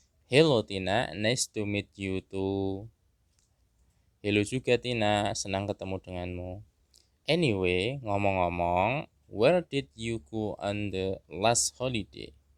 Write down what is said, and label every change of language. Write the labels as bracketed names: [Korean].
[English] Hello Tina, nice to meet you too. [Indonesian] Hello juga Tina, senang ketemu denganmu. [English] Anyway, [Indonesian] ngomong-ngomong, [English] where did you go on the last holiday?